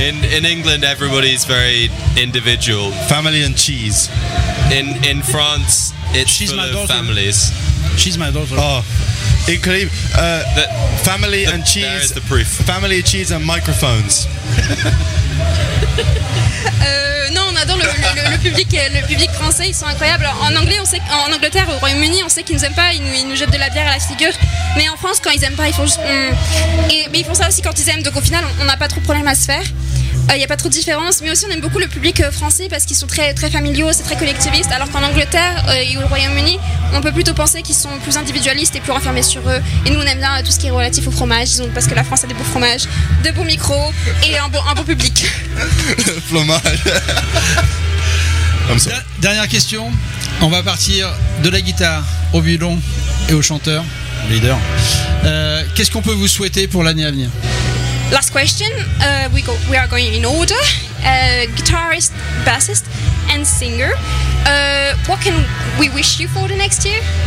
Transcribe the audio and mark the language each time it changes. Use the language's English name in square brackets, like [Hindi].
[English] In England, everybody's very individual. Family and cheese. In France, it's She's full of families. She's my daughter. Oh, incredible. Family and cheese. There is the proof. Family, cheese and microphones. [French] Non, on adore le public français, ils sont incroyables. En anglais, on sait qu'en Angleterre, au Royaume-Uni, on sait qu'ils nous aiment pas, ils nous jettent de la bière à la figure. Mais en France, quand ils aiment pas, ils font juste. Mais ils font ça aussi quand ils aiment. Donc au final, on n'a pas trop de problèmes à se faire. Il n'y a pas trop de différence. Mais aussi, on aime beaucoup le public français parce qu'ils sont très, très familiaux, c'est très collectiviste. Alors qu'en Angleterre et au Royaume-Uni, on peut plutôt penser qu'ils sont plus individualistes et plus renfermés sur eux. Et nous, on aime bien tout ce qui est relatif au fromage. Disons, parce que la France a des beaux fromages, de beaux micros et un beau public. Fromage. Dernière question. On va partir de la guitare au violon et au chanteur, leader. Qu'est-ce qu'on peut vous souhaiter pour l'année à venir? [English] Last question. We are going in order. Guitarist, bassist, and singer. What can we wish you for the next year?